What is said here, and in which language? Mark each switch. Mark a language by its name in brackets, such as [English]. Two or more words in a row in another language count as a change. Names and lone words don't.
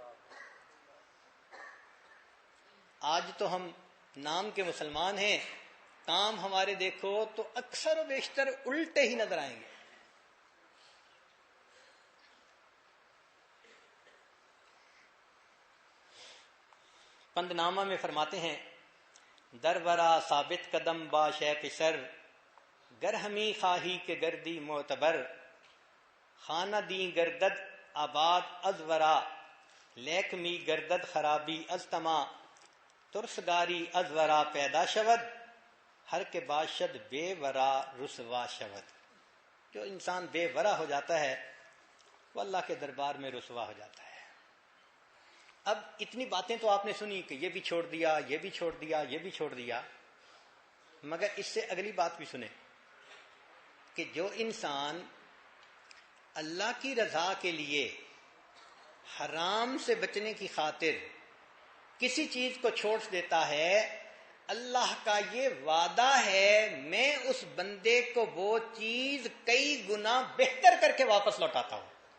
[Urdu] آج تو ہم نام کے مسلمان ہیں، کام ہمارے دیکھو تو اکثر و بیشتر الٹے ہی نظر آئیں گے۔ پند نامہ میں فرماتے ہیں [Persian] در ورا ثابت قدم با شے پسر گر ہمی خواہی کے گردی معتبر خانہ دیں گردد آباد از ورا لیک می گردد خرابی از تما ترسگاری از ورا پیدا شود ہر کے باشد بے ورا رسوا شود۔ [Urdu] جو انسان بے ورا ہو جاتا ہے وہ اللہ کے دربار میں رسوا ہو جاتا ہے۔ اب اتنی باتیں تو آپ نے سنی کہ یہ بھی چھوڑ دیا، یہ بھی چھوڑ دیا، یہ بھی چھوڑ دیا، مگر اس سے اگلی بات بھی سنیں کہ جو انسان اللہ کی رضا کے لیے حرام سے بچنے کی خاطر کسی چیز کو چھوڑ دیتا ہے، اللہ کا یہ وعدہ ہے میں اس بندے کو وہ چیز کئی گنا بہتر کر کے واپس لوٹاتا ہوں۔